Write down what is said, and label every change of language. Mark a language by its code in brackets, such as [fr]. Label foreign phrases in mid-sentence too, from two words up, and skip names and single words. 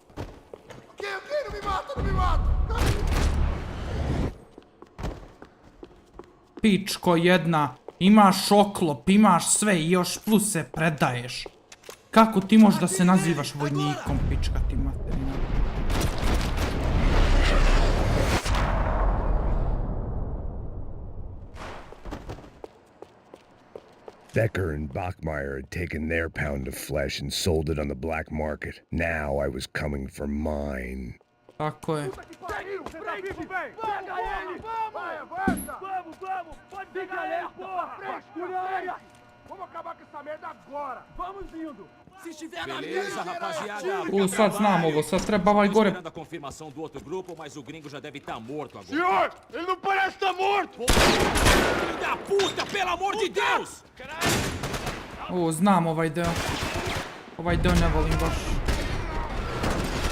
[sr] Pičko jedna, imaš oklop, imaš sve i još plus se predaješ. Kako ti možeš da se nazivaš vojnikom, pička ti materina? [en] Becker and Bachmeyer had taken their pound of flesh and sold it on the black market. Now I was coming for mine. [sr] Tako je. [pt] Beleza, rapaziada. [sr] Sad znam ovo, sad treba ovaj gore. [pt] A confirmação do outro grupo, mas o gringo já deve estar morto agora. Senhor, ele não parece estar morto! Filho da puta, pelo amor de Deus! O, [sr] znam ovaj deo. Ovaj deo ne volim baš.